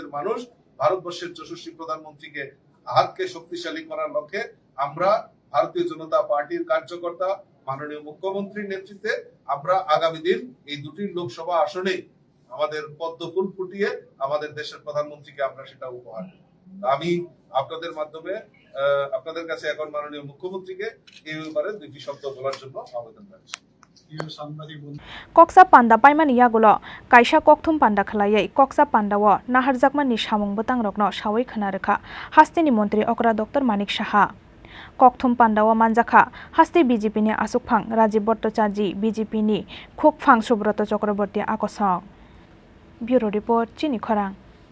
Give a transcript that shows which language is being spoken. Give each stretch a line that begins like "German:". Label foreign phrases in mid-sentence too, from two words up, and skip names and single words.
Bangla: মানুষ ভারতবর্ষের যশস্বী প্রধানমন্ত্রীকে হাতকে শক্তিশালী করার লক্ষ্যে আমরা ভারতীয় জনতা পার্টির কার্যকর্তা মাননীয় মুখ্যমন্ত্রীর নেতৃত্বে আমরা আগামী দিন এই দুটি লোকসভা আসনে আমাদের পদ্ম ফুল ফুটিয়ে আমাদের দেশের প্রধানমন্ত্রীকে আমরা সেটা উপহার দেব আমি আপনাদের মাধ্যমে আপনাদের কাছে এখন মাননীয় মুখ্যমন্ত্রীকে এই ব্যাপারে দুটি শব্দ বলার জন্য আবেদন রাখছি
Kok Borok: Kokcha Panda Paimani Yagulo Kaisa Kokthum Panda Khlaiai Kokcha Pandawo Naharjakmani Samung Botang Rokno Sawai Khanarkha Haste ni Montri Okra Dr. Manik Shah Kokthum Pandawo Manjakha Haste BJP ni Achuk Fang Rajiv Bhattacharjee BJP ni Khok Fang Subroto Chakraborty Akosok
English: Bureau Report
Kok Borok: Chini Khorang